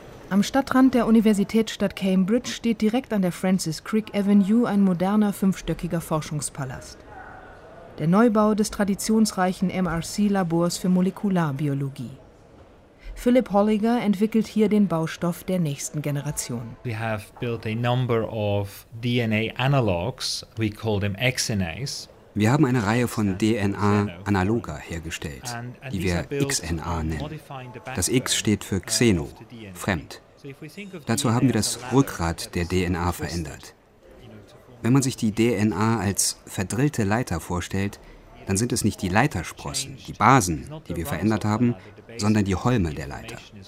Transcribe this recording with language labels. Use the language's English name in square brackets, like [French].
[German] Am Stadtrand der Universitätsstadt Cambridge steht direkt an der Francis Crick Avenue ein moderner fünfstöckiger Forschungspalast. Der Neubau des traditionsreichen MRC-Labors für Molekularbiologie. Philip Holliger entwickelt hier den Baustoff der nächsten Generation. [English] We have built a number of DNA analogs. We call them XNAs. [German] Wir haben eine Reihe von DNA-Analoga hergestellt, die wir XNA nennen. Das X steht für Xeno, fremd. Dazu haben wir das Rückgrat der DNA verändert. Wenn man sich die DNA als verdrillte Leiter vorstellt, dann sind es nicht die Leitersprossen, die Basen, die wir verändert haben, sondern die Holme der Leiter.